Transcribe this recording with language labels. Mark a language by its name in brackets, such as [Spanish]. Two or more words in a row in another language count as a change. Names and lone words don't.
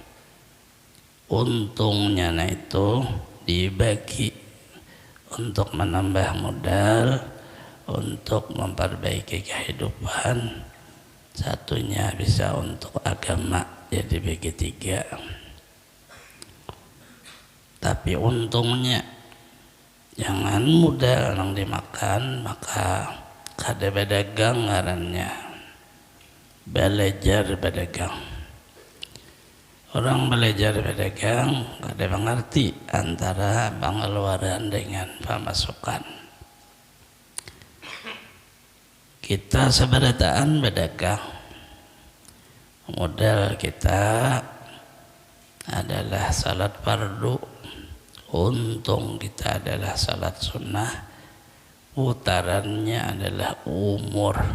[Indonesian] Untungnya itu dibagi untuk menambah modal, untuk memperbaiki kehidupan. Satunya bisa untuk agama, jadi bagi 3. Tapi untungnya jangan modal yang dimakan, [Banjar] maka kada berdagang ngarannya, belajar berdagang. [Indonesian] Orang belajar berdagang [Banjar] kada mengerti [Indonesian] antara pengeluaran dengan pemasukan. Kita seberataan berdagang, modal kita adalah salat fardu, untung kita adalah salat sunnah, putarannya adalah umur.